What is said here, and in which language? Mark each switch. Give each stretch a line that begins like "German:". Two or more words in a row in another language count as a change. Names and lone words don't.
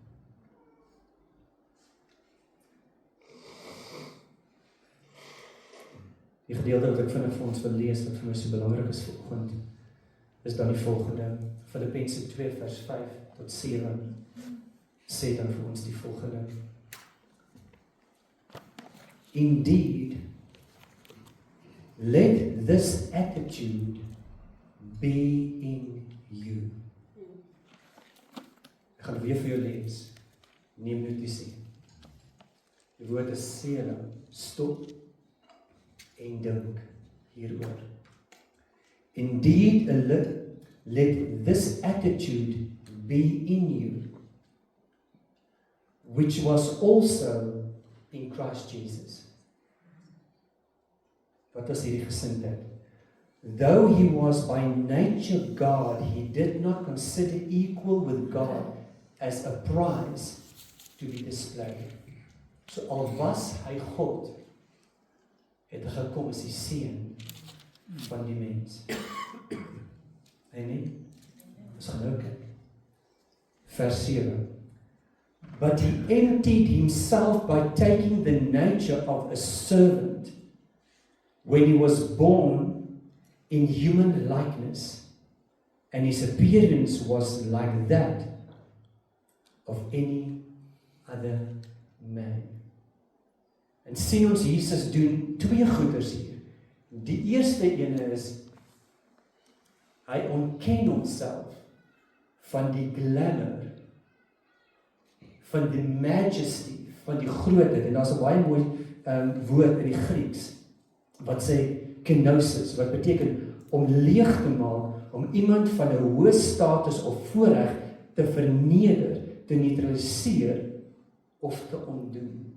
Afrikaans: Die gedeelte wat ek vinnig vir ons wil lees, wat vir my so belangrik is vanoggend, is dan die volgende. Filippense 2 vers 5 tot 7 sê dan vir ons die volgende.
English: Indeed, let this attitude be in you.
Afrikaans: Ek gaan weer vir jou lees. Neem notisie. Die woord is sela, stop en dink hieroor.
English: Indeed, let this attitude be in you, which was also in Christ Jesus.
Afrikaans: Wat was hierdie gesindheid?
English: Though he was by nature God, he did not consider equal with God as a prize to be displayed.
Afrikaans: So al was hy God, het hy gekom as die seun van die mens. Nee, ons gaan nou kyk. Vers 7.
English: But he emptied himself by taking the nature of a servant when he was born in human likeness, and his appearance was like that of any other man.
Afrikaans: En sien ons Jesus doen twee goeders hier. Die eerste ene is, hy ontken homself van die glamour, van die majesty, van die grootheid, en daar's 'n baie mooi woord in die Grieks, wat sê kenosis, wat beteken om leeg te maak, om iemand van 'n hoë status of voorreg te verneder, te neutraliseer of te ontdoen.